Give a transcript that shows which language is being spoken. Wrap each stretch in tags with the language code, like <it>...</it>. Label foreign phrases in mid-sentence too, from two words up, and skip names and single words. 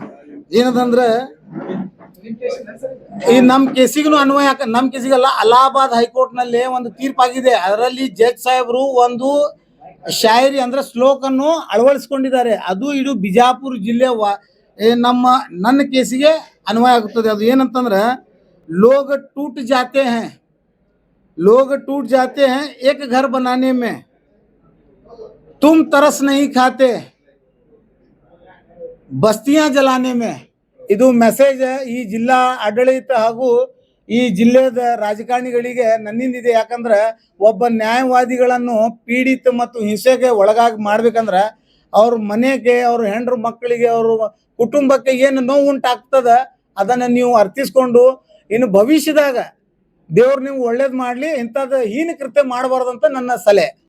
<kn>ಏನದಂದ್ರೆ ಈ ನಮ್ಮ ಕೇಸಿಗೂ ಅನ್ವಯ, ನಮ್ಮ ಕೇಸಿಗಲ್ಲ, ಅಲಹಾಬಾದ್ ಹೈಕೋರ್ಟ್ ನಲ್ಲಿ ಒಂದು ತೀರ್ಪಾಗಿದೆ. ಅದರಲ್ಲಿ ಜಡ್ಜ್ ಸಾಹೇಬರು ಒಂದು ಶಾಯರಿ ಅಂದ್ರೆ ಶ್ಲೋಕನ್ನು ಅಳವಡಿಸಿಕೊಂಡಿದ್ದಾರೆ. ಅದು ಇಡೀ ಬಿಜಾಪುರ ಜಿಲ್ಲೆ ನನ್ನ ಕೇಸಿಗೆ ಅನ್ವಯ ಆಗುತ್ತದೆ. ಅದು ಏನಂತಂದ್ರೆ,</kn> <hi>लोग टूट जाते है लोग टूट जाते हैं एक घर बनाने में, तुम तरस नहीं खाते बस्तियाँ जलाने में.</hi> <kn>ಇದು ಮೆಸೇಜ್ ಈ ಜಿಲ್ಲಾ ಆಡಳಿತ ಹಾಗೂ ಈ ಜಿಲ್ಲೆಯ ರಾಜಕಾರಣಿಗಳಿಗೆ ನನ್ನಿಂದಿದೆ. ಯಾಕಂದ್ರೆ ಒಬ್ಬ ನ್ಯಾಯವಾದಿಗಳನ್ನು ಪೀಡಿತ ಮತ್ತು ಹಿಂಸೆಗೆ ಒಳಗಾಗಿ ಮಾಡ್ಬೇಕಂದ್ರೆ ಅವ್ರ ಮನೆಗೆ, ಅವ್ರ ಹೆಂಡ್ರು ಮಕ್ಕಳಿಗೆ, ಅವ್ರ ಕುಟುಂಬಕ್ಕೆ ಏನು ನೋವು ಉಂಟಾಗ್ತದ ಅದನ್ನ ನೀವು ಅರ್ಥಿಸ್ಕೊಂಡು ಇನ್ನು ಭವಿಷ್ಯದಾಗ ದೇವ್ರು ನೀವು ಒಳ್ಳೇದು ಮಾಡ್ಲಿ, ಇಂಥದ್ದು ಹೀನ ಕೃತ್ಯ ಮಾಡಬಾರ್ದಂತ ನನ್ನ ಸಲಹೆ.</kn>